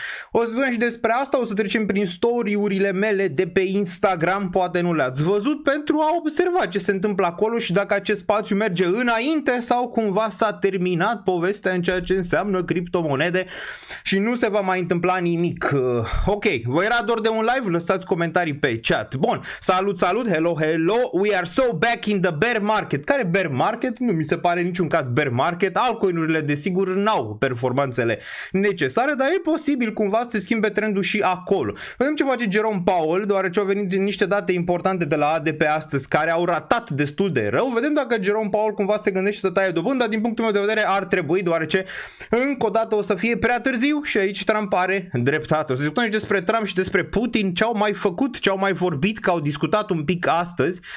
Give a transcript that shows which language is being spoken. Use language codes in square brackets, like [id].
[ro] O să vedem și despre asta, o să trecem prin story-urile mele de pe Instagram, poate nu le-ați văzut, pentru a observa ce se întâmplă acolo și dacă acest spațiu merge înainte sau cumva s-a terminat povestea în ceea ce înseamnă criptomonede și nu se va mai întâmpla nimic. Ok, vă era dor de un live? Lăsați comentarii pe chat. Bun, salut, [en] hello, we are so back in the bear market. [ro] Care bear market? Nu mi se pare niciun caz bear market, altcoin-urile desigur n-au performanțele necesare, dar e posibil cumva să se schimbe trendul și acolo. Vedem ce face Jerome Powell, deoarece au venit niște date importante de la ADP astăzi care au ratat destul de rău. Vedem dacă Jerome Powell cumva se gândește să taie dobândă, dar din punctul meu de vedere ar trebui, deoarece încă o dată o să fie prea târziu și aici Trump are dreptate. O să discutăm și despre Trump și despre Putin, ce au mai făcut, ce au mai vorbit, că au discutat un pic astăzi.